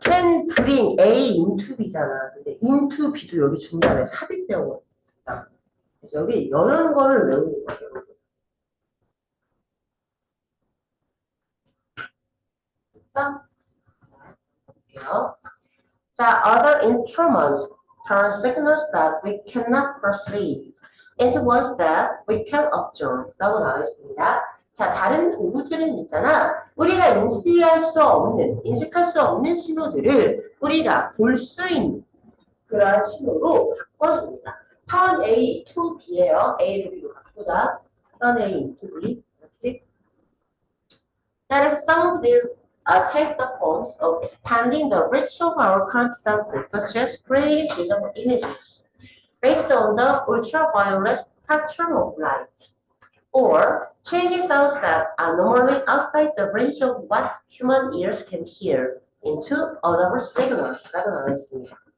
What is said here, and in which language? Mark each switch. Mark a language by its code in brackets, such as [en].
[en] can bring A into B잖아. [ko] 근데 into B도 여기 중간에 삽입되어 있다. 그래서 여기 이런 거를 외우는 거예요. 자, 볼게요. [en] 자, other instruments turn signals that we cannot perceive into ones that we can observe [ko] 라고 나와 있습니다. 자, 다른 도구들은 있잖아. 우리가 인식할 수 없는 신호들을 우리가 볼 수 있는 그러한 신호로 바꿔줍니다. [en] turn A to B예요. [ko] A를 B로 바꾸다. [en] turn A into B. [ko] 그렇지? [en] That is some of these take the forms of expanding the reach of our current senses, such as creating visible images based on the ultraviolet spectrum of light, or changing sounds that are normally outside the range of what human ears can hear into audible signals [ko] 라고 나와 있습니다.